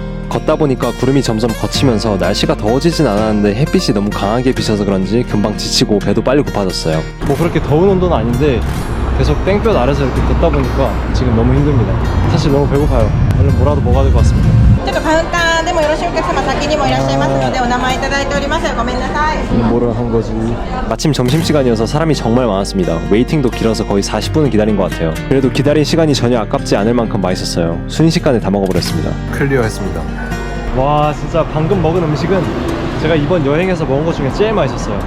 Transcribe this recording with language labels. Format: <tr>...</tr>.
<ko>걷다 보니까 구름이 점점 걷히면서 날씨가 더워지진 않았는데 햇빛이 너무 강하게 비쳐서 그런지 금방 지치고 배도 빨리 고파졌어요. 뭐 그렇게 더운 온도는 아닌데 계속 땡볕 아래서 이렇게 걷다 보니까 지금 너무 힘듭니다. 사실 너무 배고파요. 얼른 뭐라도 먹어야 될 것 같습니다.</ko> <ja>ちょっとカウンターでもよろしいお客様先にもいらっしゃいますのでお名前いただいております。ごめんなさい。</ja> <ko>뭐를 한 거지? 마침 점심시간이어서 사람이 정말 많았습니다. 웨이팅도 길어서 거의 40분은 기다린 것 같아요. 그래도 기다린 시간이 전혀 아깝지 않을 만큼 맛있었어요. 순식간에 다 먹어버렸습니다. 클리어했습니다. 와, 진짜 방금 먹은 음식은 제가 이번 여행에서 먹은 것 중에 제일 맛있었어요.</ko>